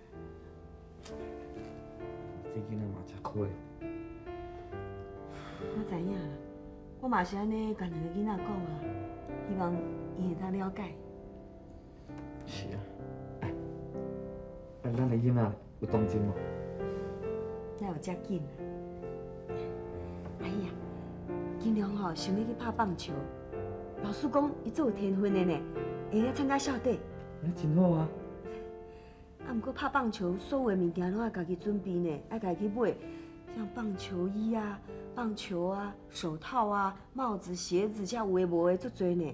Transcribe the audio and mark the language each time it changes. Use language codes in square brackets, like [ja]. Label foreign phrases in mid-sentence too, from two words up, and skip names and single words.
[nan] 这囡仔嘛真可怜。我知影啦，我嘛是安尼甲两个囡仔讲啊，希望伊会当了解。是啊，哎，咱的囡仔有动静无？哪有遮紧啊？哎呀，金良吼想要去拍棒球，老师讲伊做有天分的呢，会来参加校队。那真好啊！啊， 啊，不过拍棒球所有的物件拢要家己准备呢，要家己买，像棒球衣啊、棒球啊、手套啊、帽子、鞋子，这有的无的足多呢。